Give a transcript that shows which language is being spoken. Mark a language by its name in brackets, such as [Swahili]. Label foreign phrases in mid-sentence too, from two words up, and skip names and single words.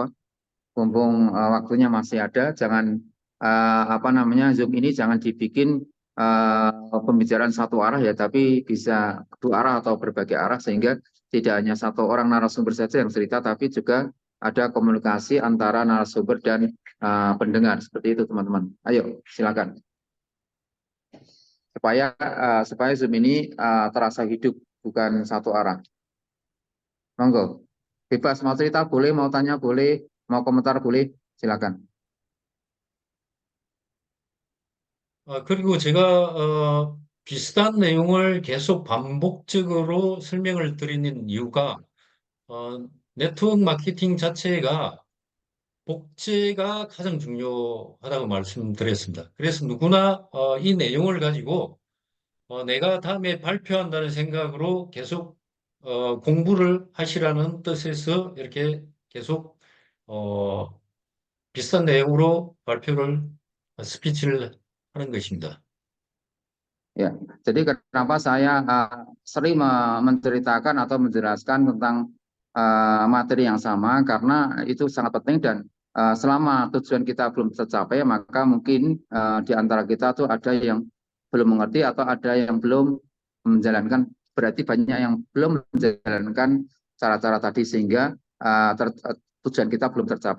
[Indonesian] Mumpung waktunya masih ada, jangan apa namanya Zoom ini jangan dibikin pembicaraan satu arah ya, tapi bisa dua arah atau berbagai arah sehingga tidak hanya satu orang narasumber saja yang cerita, tapi juga ada komunikasi antara narasumber dan pendengar seperti itu teman-teman. Ayo silakan supaya Zoom ini terasa hidup bukan satu arah. Monggo, bebas mau cerita boleh, mau tanya boleh, mau komentar boleh, silakan. [Korean] 그리고 제가 비슷한 내용을 계속 반복적으로 설명을 드리는 이유가 네트워크 마케팅 자체가 복제가 가장 중요하다고 말씀드렸습니다. 그래서 누구나 이 내용을 가지고 내가 다음에 발표한다는 생각으로 계속 공부를 하시라는 뜻에서 이렇게 계속 비슷한 내용으로 발표를, 스피치를 하는 것입니다. [Indonesian] Ya, jadi kenapa saya sering menceritakan atau menjelaskan tentang materi yang sama karena itu sangat penting dan selama tujuan kita belum tercapai maka mungkin di antara kita tuh ada yang belum mengerti atau ada yang belum menjalankan, berarti banyak yang belum menjalankan cara-cara tadi sehingga tujuan kita belum tercapai.